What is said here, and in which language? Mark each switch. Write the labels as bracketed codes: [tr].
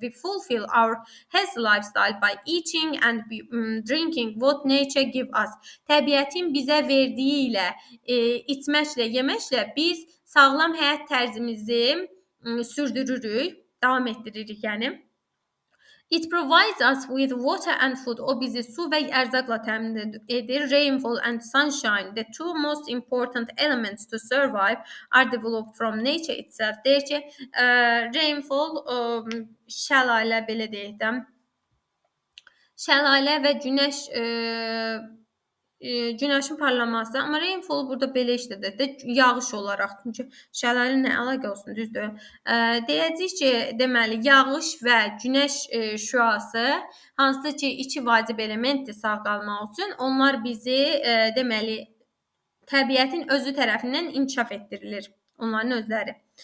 [en] We fulfill our healthy lifestyle by eating and drinking what nature give us. [az] Təbiətin bizə verdiyi ilə, içməklə, yeməklə biz sağlam həyat tərzimizi sürdürürük, davam etdiririk, yəni. [en] It provides us with water and food. [az] O bizi su və ərzaqla təmin edir. [en] Rainfall and sunshine, the two most important elements to survive, are developed from nature itself. [az] Deyir ki, rainfall, şəlalə belə deyək də, şəlalə və günəşin parlaması, amma rainfall burada belə işlədir də, yağış olaraq. Çünki şəlalə nə əlaqə olsun, düzdür? Deyəcəyik ki, deməli, yağış və günəş şüası, hansı ki, iki vacib elementdir sağ qalmaq üçün, onlar bizi, deməli, təbiətin özü tərəfindən inkişaf etdirilir, onların özləri.